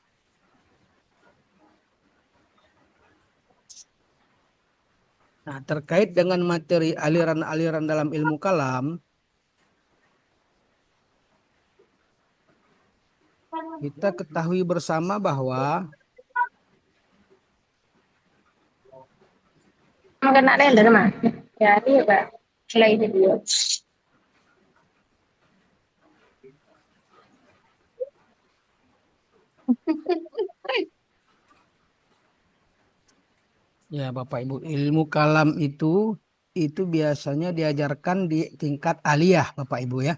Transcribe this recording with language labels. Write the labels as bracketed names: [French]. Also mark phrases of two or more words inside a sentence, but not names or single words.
[Indonesian] Nah, terkait dengan materi aliran-aliran dalam ilmu kalam, kita ketahui bersama bahwa [Filipino] Maganda na yun, naman. Kaya, di ba? Slide video. [Indonesian] ya Bapak Ibu, ilmu kalam itu biasanya diajarkan di tingkat aliyah Bapak Ibu ya.